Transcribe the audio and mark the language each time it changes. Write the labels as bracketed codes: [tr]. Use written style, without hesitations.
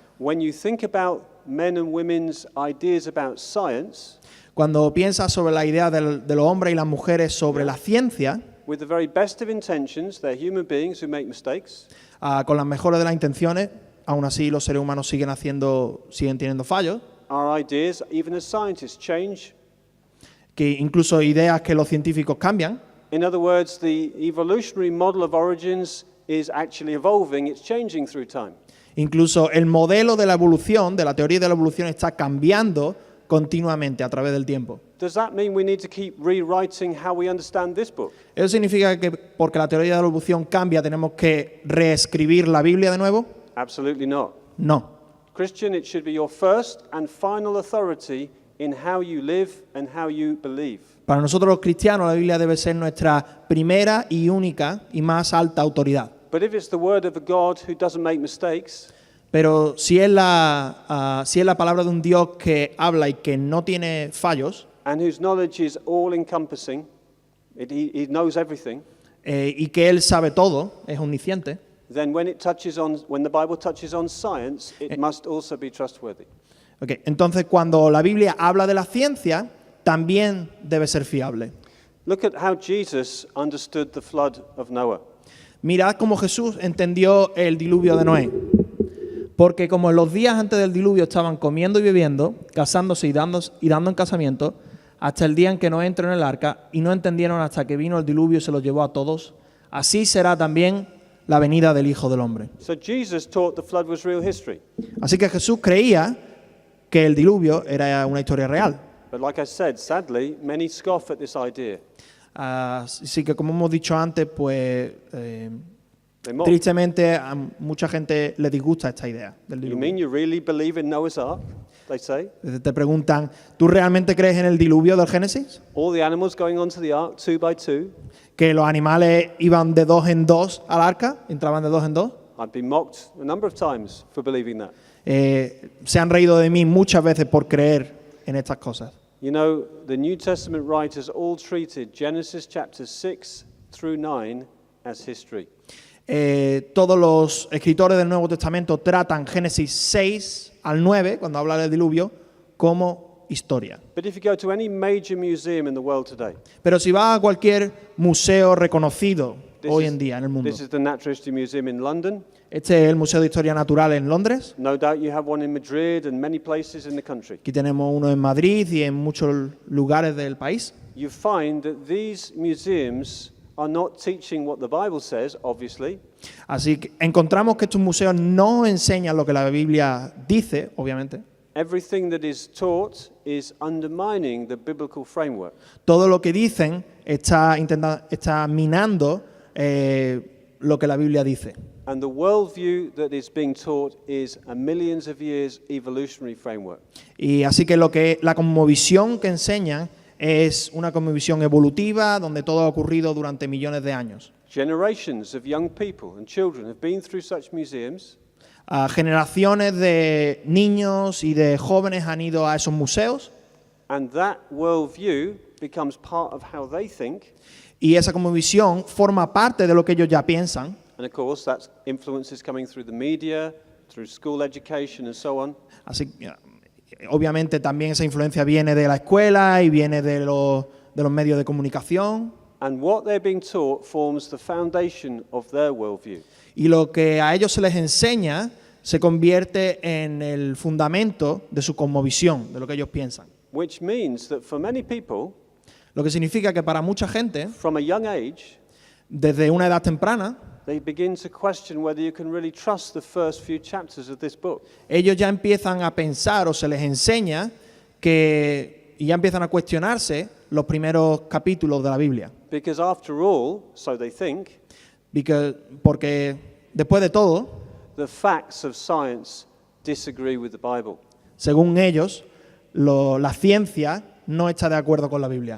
[en] when you think about men and women's ideas about science, [es] cuando piensas sobre la idea de los hombres y las mujeres sobre la ciencia, [en] with the very best of intentions, they're human beings who make mistakes, [es] con las mejores de las intenciones, aún así los seres humanos siguen teniendo fallos, [en] our ideas, even as scientists, change. [es] que incluso ideas que los científicos cambian. [en] In other words, the evolutionary model of origins is actually evolving, it's changing through time. [es] Incluso el modelo de la evolución, de la teoría de la evolución, está cambiando continuamente a través del tiempo. [en] Does that mean we need to keep rewriting how we understand this book? [es] ¿Eso significa que porque la teoría de la evolución cambia tenemos que reescribir la Biblia de nuevo? [en] Absolutely not. [es] No. [en] Christian, it should be your first and final authority in how you live and how you believe. [es] Para nosotros los cristianos la Biblia debe ser nuestra primera y única y más alta autoridad. [en] But if it's the word of a God who doesn't make mistakes, [es] Pero si es la palabra de un Dios que habla y que no tiene fallos, [en] and whose knowledge is all-encompassing, he knows everything, [es] y que Él sabe todo, es omnisciente, [en] then when the Bible touches on science, it must also be trustworthy. [es] okay, entonces cuando la Biblia habla de la ciencia, también debe ser fiable. [en] Look at how Jesus understood the flood of Noah. [es] Mirad cómo Jesús entendió el diluvio de Noé. Porque como en los días antes del diluvio estaban comiendo y bebiendo, casándose y dando en casamiento, hasta el día en que Noé entró en el arca, y no entendieron hasta que vino el diluvio y se los llevó a todos, así será también la venida del Hijo del Hombre. [en] So Jesus taught the flood was real history. [es] Así que Jesús creía que el diluvio era una historia real. [en] But like I said, sadly, many scoff at this idea. [es] Así que como hemos dicho antes, pues [en] They mock. [es] tristemente a mucha gente le disgusta esta idea del [en] You [es] diluvio. [en] mean you really believe in Noah's Ark? They say. [es] Te preguntan, ¿tú realmente crees en el diluvio del Génesis? [en] All the animals going onto the ark 2 by 2. [es] Que los animales iban de 2 en 2 al arca, entraban de 2 en 2. [en] I've been mocked a number of times for believing that. [es] Se han reído de mí muchas veces por creer en estas cosas. [en] You know, the New Testament writers all treated Genesis chapters 6 through 9 as history. [es] Todos los escritores del Nuevo Testamento tratan Génesis 6 al 9, cuando habla del diluvio, como historia. [en] But if you go to any major museum in the world today, [es] Pero si vas a cualquier museo reconocido [en] this [es] hoy [en] is- [es] en día en el mundo, [en] this is the Natural History Museum in London. [es] este es el Museo de Historia Natural en Londres. [en] No doubt you have one in Madrid and many places in the country. [es] Aquí tenemos uno en Madrid y en muchos lugares del país. [en] You find that these museums are not teaching what the Bible says, obviously, [es] Así que encontramos que estos museos no enseñan lo que la Biblia dice, obviamente. [en] everything that is taught is undermining the biblical framework. [es] Todo lo que dicen está minando lo que la Biblia dice. [en] And the worldview that is being taught is a millions of years evolutionary framework. [es] Y así que la cosmovisión que enseñan es una cosmovisión evolutiva donde todo ha ocurrido durante millones de años. [en] Generations of young people and children have been through such museums, [es] Generaciones de niños y de jóvenes han ido a esos museos [en] and that worldview becomes part of how they think. [es] y esa cosmovisión forma parte de lo que ellos ya piensan. [en] And of course, that influence is coming through the media, through school education, and so on. [es] Así que, obviamente también esa influencia viene de la escuela y viene de los medios de comunicación. [en] And what they're being taught forms the foundation of their worldview. [es] Y lo que a ellos se les enseña se convierte en el fundamento de su cosmovisión, de lo que ellos piensan. [en] Which means that for many people, [es] Lo que significa que para mucha gente, [en] from a young age, [es] desde una edad temprana, [en] they begin to question whether you can really trust the first few chapters of this book. [es] ellos ya empiezan a pensar o se les enseña y ya empiezan a cuestionarse los primeros capítulos de la Biblia. [en] Because after all, so they think, [es] Porque después de todo, [en] the facts of science disagree with the Bible. [es] según ellos, la ciencia no está de acuerdo con la Biblia.